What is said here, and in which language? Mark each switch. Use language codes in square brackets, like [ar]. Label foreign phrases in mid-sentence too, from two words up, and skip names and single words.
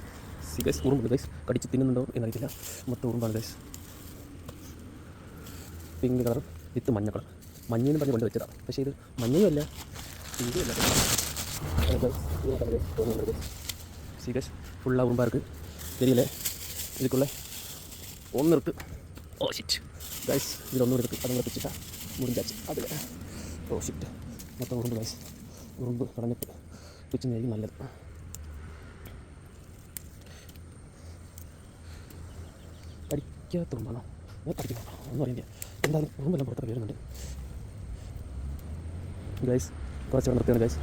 [en] see guys, [ml] ഉറുമ്പുണ്ട് ഗൈസ്. കടിച്ച് തിന്നുന്നുണ്ടോ എന്നറിയില്ല. മൊത്തം ഉറുമ്പാണ് ഗൈസ്. [en] pink colour with മഞ്ഞ കളർ. [ml] മഞ്ഞയെന്ന് പറഞ്ഞ് കൊണ്ട് വെച്ചതാണ്, പക്ഷേ ഇത് മഞ്ഞയും അല്ല പിങ്കും അല്ല. [en] see guys, [ml] ഫുള്ളാ ഉറുമ്പാ இருக்குது. [ta] தெரியல, இதுக்குள்ளே ஒன்று இருக்குது. [en] oh shit guys, [ta] இதில் ஒன்று இருக்குது. அதுங்களை பிச்சுட்டா முடிஞ்சாச்சு. அதில் [en] oh shit, [ta] மொத்தம் உറുമ്പ് கைஸ். [ml] ഉറുമ്പ് കളഞ്ഞിട്ട് പിച്ചുന്നതായിരിക്കും നല്ലത്. കടിക്കാത്ത ഉറുമ്പാണോ കടിക്കുന്നു ഒന്നും അറിയില്ല. എന്തായാലും ഉറുമ്പെല്ലാം പുറത്തൊക്കെ വരുന്നുണ്ട് ഗൈസ്. കുറച്ച് നിർത്തിയാണ് ഗൈസ്.